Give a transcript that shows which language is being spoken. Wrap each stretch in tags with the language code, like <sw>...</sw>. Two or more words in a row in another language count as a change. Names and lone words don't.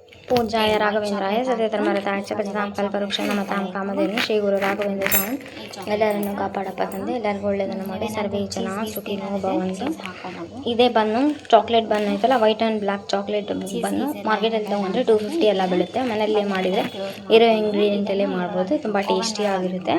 <sa>पूज्याय राघवेंद्राय सत्यधर्मरतां कल्पवृक्षं नमतां कामधेनु</sa> <kn>ಶ್ರೀ ಗುರು ರಾಘವೇಂದ್ರ ಸ್ವಾಮಿ ಎಲ್ಲರನ್ನು ಕಾಪಾಡಪ್ಪ ತಂದೆ. ಎಲ್ಲರಿಗೂ ಒಳ್ಳೆಯದನ್ನು ಮಾಡಿ</kn> <sa>ಸರ್ವೇ ಜನ ಸುಖಿನೋ ಭವಂತು.</sa> <kn>ಇದೇ ಬನ್ನು</kn> <en>chocolate bun</en> <kn>ಐತಲ್ಲ,</kn> <en>white and black chocolate</en> <kn>ಬನ್ನು ಮಾರ್ಕೆಟಲ್ಲಿ ತೊಗೊಂಡ್ರೆ 250 ಎಲ್ಲ ಬೀಳುತ್ತೆ. ಮನೆಯಲ್ಲೇ ಮಾಡಿದರೆ ಇರೋ ಇಂಗ್ರೀಡಿಯೆಂಟಲ್ಲೇ ಮಾಡ್ಬೋದು, ತುಂಬ ಟೇಸ್ಟಿಯಾಗಿರುತ್ತೆ.</kn>